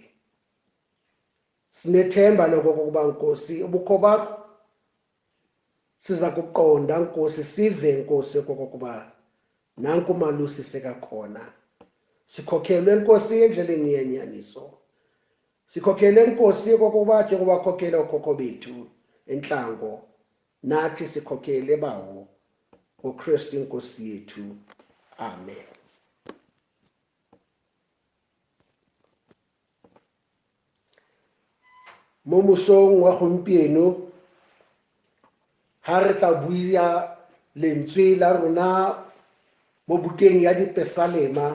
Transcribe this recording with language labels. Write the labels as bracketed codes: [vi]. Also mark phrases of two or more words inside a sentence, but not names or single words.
[xh] Sinethemba lokokuba Nkosi ubukho bakho siza kuqonda Nkosi, sive Nkosi kokuba nanku malusi sekakhona. Sikhokhelwe Nkosi endleleni yenyaniso. Sikhokhelwe Nkosi kokuba njengoba khokhela okhokho bethu enhlango, nathi sikhokhele bawo ngoKristu Nkosi yethu. Amen. [tn] Mo mosong wa gompieno ha re tla buia lentswe la rona mo bukeng ya dipesalema.